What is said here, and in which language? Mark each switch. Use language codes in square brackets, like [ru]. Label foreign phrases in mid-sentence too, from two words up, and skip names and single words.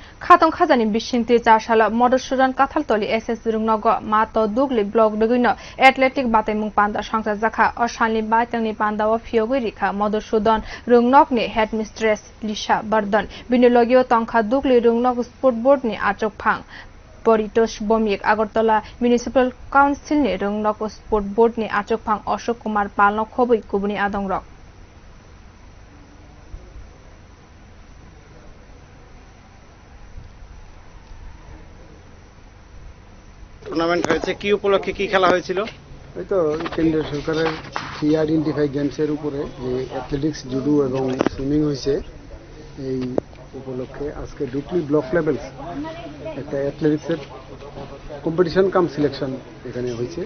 [trp] Khatung khazani bising chasalo Madhusudhan Kathaltali H rwngnog maath Dukli blog dugino athletic bataimung panda sangchajakha salni baitangni panda o phiyogwi rikha Madhusudan rwngnogni headmistress Lisha Bardan Bini logi tongkha Dukli rwngnog sport board ni achukphang Paritosh Bhowmik Agartala municipal council ni rwngnog sport board ni achukphang Ashok Kumar Paul khobui kubuni adongrok [bn] টুর্নামেন্ট হয়েছে কি উপলক্ষে কি খেলা হয়েছিল? এই তো কেন্দ্রীয় সরকারের ফ্রি আইডেন্টিফাই গেমসের উপরে যে অ্যাথলেটিক্স জুডো এবং সুইমিং হয়েছে এই উপলক্ষে আজকে ডুকলি [en] block levels [bn] একটা অ্যাথলেটিক্সের [en] competition cum selection [bn] এখানে হয়েছে।